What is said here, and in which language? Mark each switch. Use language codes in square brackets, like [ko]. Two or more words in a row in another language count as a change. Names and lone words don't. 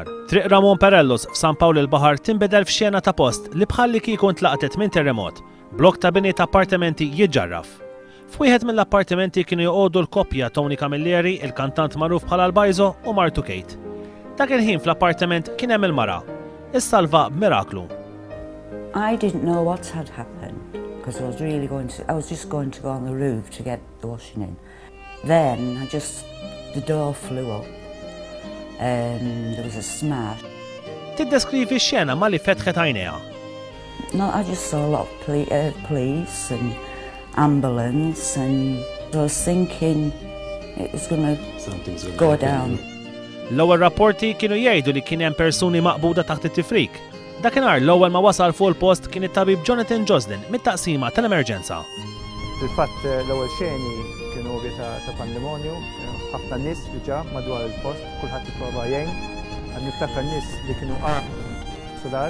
[mt] Triq Ramon Perellos f'San Pawl il-Baħar tinbedel f'xena ta' post li bħalli kieku ntlaqtet minn terremot. Blok ta' bini ta' appartamenti jiġġarraf. F'wieħed mill-appartamenti kienu joqogħdu l-koppja Tony Camilleri, il-kantant magħruf bħala l-Bajzo, u martu Kate. Dak il-ħin fl-appartament kien hemm il-mara. Issalva b'miraklu. [en] I didn't know what had happened because I was just going to go on the roof to get the washing in. Then the door flew up and there was a smash. [mt] Tiddeskrivi x-xena ma li fetħet għajnejha. [en] No, I just saw a lot of police and ambulance and I was thinking it was going to go down. [mt] L-ewwel rapporti kienu jgħidu li kien hemm persuni maqbuda taħt it-tifrik. Dakinhar l-ewwel ma wasal fuq il-post kien it-tabib Jonathan Joslin mit-taqsima tal-emerġenza. Fil-fatt l-ewwel xeni kienu ta' pandemonju, ħafna nies li ġa madwar il-post, kulħadd jipprova jgħin, niftakar nies li kienu solar.